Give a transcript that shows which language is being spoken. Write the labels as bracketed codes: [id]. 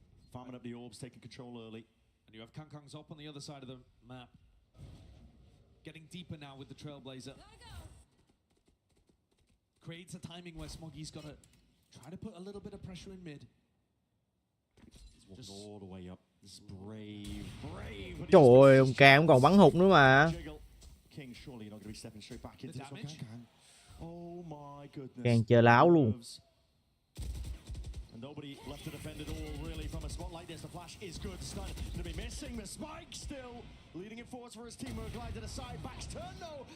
[en] Farming up the orbs, taking control early. And you have Kankang's up on the other side of the map. Getting deeper now with the Trailblazer. Creates a timing where Smoggy's got to try to put a little bit of pressure in mid. Just all the way up. This is brave. [vi] Trời ơi, ông Cam còn bắn hụt nữa mà. [en] King, surely you're not going to be stepping straight back into this one, Kang. Oh my goodness. [vi] Càng chơi láo luôn. [en] And nobody left to defend it all, really, from a spot like this. The flash is good. Stun going to be missing. The spike still leading it forwards for his team. We're glide to the side. Back's turn, no.